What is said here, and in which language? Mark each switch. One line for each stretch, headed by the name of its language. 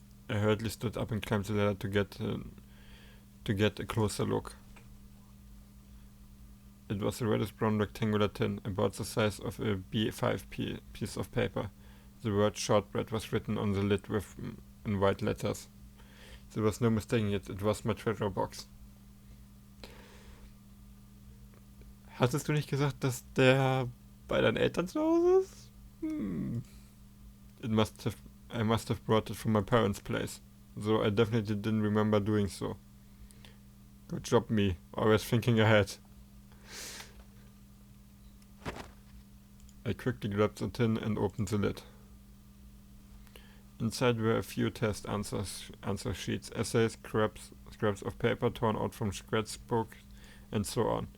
English: I hurriedly stood up and climbed the ladder to get a closer look. It was a reddish brown rectangular tin, about the size of a B5 piece of paper. The word shortbread was written on the lid in white letters. There was no mistaking it. It was my treasure box.
German: Hattest du nicht gesagt, dass der bei deinen Eltern zu Hause ist?
English: I must have brought it from my parents' place, though I definitely didn't remember doing so. Good job, me. Always thinking ahead. I quickly grabbed the tin and opened the lid. Inside were a few test answer sheets, essays, scraps of paper torn out from scratchbooks, and so on.